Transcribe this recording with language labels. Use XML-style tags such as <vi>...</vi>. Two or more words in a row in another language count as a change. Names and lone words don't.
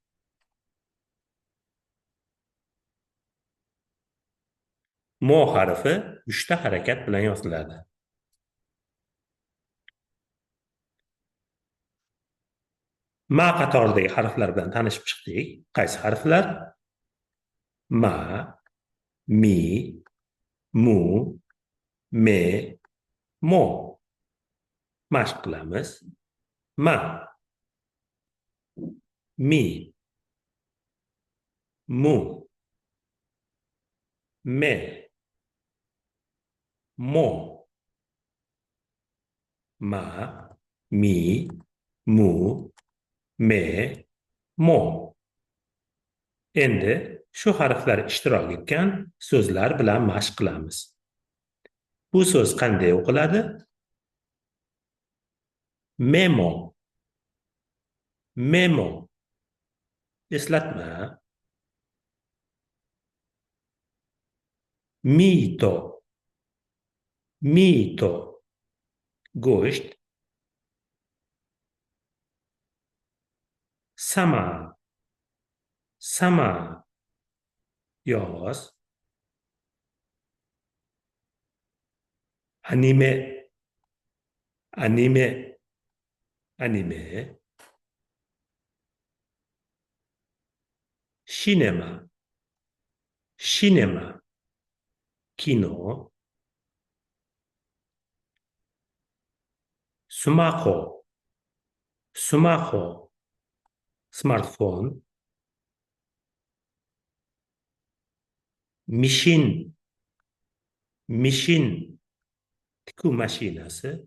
<uz>Mo harfi 3 ta harakat bilan yoziladi. Ma qatoridagi harflar bilan tanishib chiqdik. Qaysi harflar? Ma, mi, mu, me, mo. Mashq qilamiz. Ma, mi, mu, me, mo. Ma, mi, mu, me, mo. Endi shu harflar ishtirok etgan so'zlar bilan mashq qilamiz. Bu so'z qanday o'qiladi? Memo. Memo. Eslatma. Mito. Mito. Go'sht. Sama. Sama. Yoz. Anime. Anime. Anime. Cinema. Cinema. Kino.</uz> <ja>スマホ、スマホ,</ja> <uz>smartfon.</uz> <ja>ミシン、ミシン,</ja> <uz>tikuv mashinasi.</uz>